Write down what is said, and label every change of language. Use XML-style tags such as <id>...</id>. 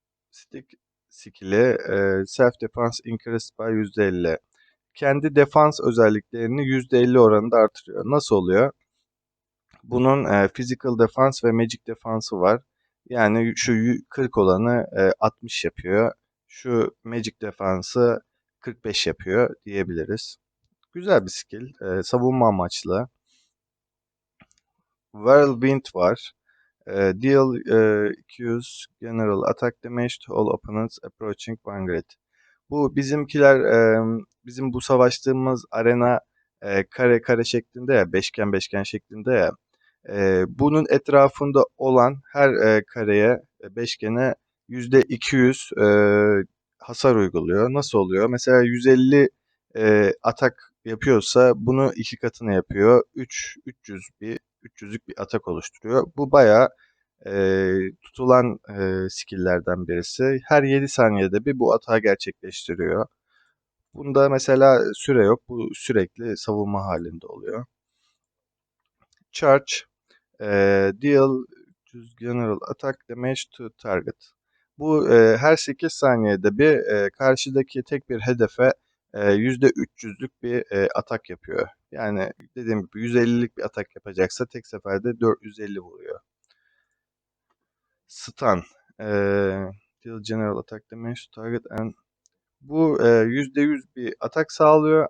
<en>Stick skill'i self defense increased by %50.</en> <tr>Kendi defans özelliklerini %50 oranında artırıyor. Nasıl oluyor? Bunun physical defense ve magic defansı var. Yani şu 40 olanı 60 yapıyor. Şu magic defansı 45 yapıyor diyebiliriz. Güzel bir skill. Savunma amaçlı. Whirlwind var.</tr> <en>Deal 200 general attack damage to all opponents approaching Vanguard.</en> <tr>Bu bizimkiler bizim bu savaştığımız arena kare kare şeklinde ya, beşgen beşgen şeklinde ya. Bunun etrafında olan her kareye, beşgene %200 hasar uyguluyor. Nasıl oluyor? Mesela 150 atak yapıyorsa bunu iki katına yapıyor. 300'lük bir atak oluşturuyor. Bu bayağı tutulan skill'lerden birisi. Her 7 saniyede bir bu atağı gerçekleştiriyor. Bunda mesela süre yok. Bu sürekli savunma halinde oluyor.</tr> <en>Charge, deal general attack damage to target.</en> <tr>Bu her 8 saniyede bir karşıdaki tek bir hedefe %300'lük bir atak yapıyor. Yani dediğim gibi 150'lik bir atak yapacaksa tek seferde 450 vuruyor.</tr> <en>Stun, deal general attack damage to target and</en> <tr>bu %100 bir atak sağlıyor.</tr>